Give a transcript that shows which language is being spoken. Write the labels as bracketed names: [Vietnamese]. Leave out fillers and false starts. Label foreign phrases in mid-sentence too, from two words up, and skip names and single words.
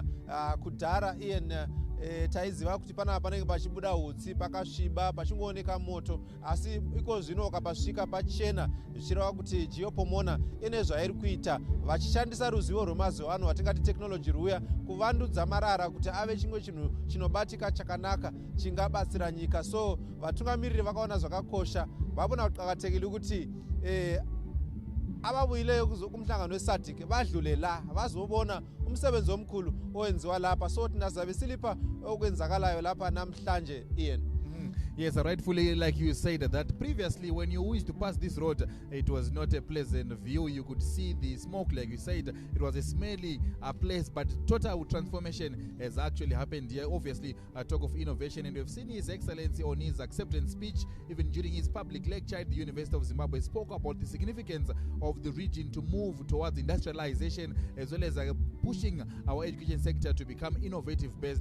[Shona] Kudhara Ian taiziva kuti panapa panenge pachibuda hutsi pakasviba pachingooneka moto, asi iko zvino ukapasvika pachena zvichireva kuti Geo-Pomona ine zvairi kuita vachishandisa ruzivo rwemazuva ano watingati technology ruya kuvandudza marara kuti ave chimwe chinhu chinobatika chakanaka chingabatsira nyika. [North Ndebele] So [Shona] vatungamiriri vakaona zvakakosha, [North Ndebele] vabona kuqakathekile ukuthi ababuyileyo kumhlangano weSadc badlule la vazobona umsebenzi omkhulu owenziwa lapha. So thina zabe silipha okwenzakalayo lapha namhlanje Ian. [English] Yes, rightfully, like you said, that previously when you used to pass this road, it was not a pleasant view. You could see the smoke, like you said, it was a smelly place, but total transformation has actually happened here. Obviously, a talk of innovation, and we've seen His Excellency on his acceptance speech, even during his public lecture at the University of Zimbabwe, spoke about the significance of the region to move towards industrialization, as well as pushing our education sector to become innovative-based.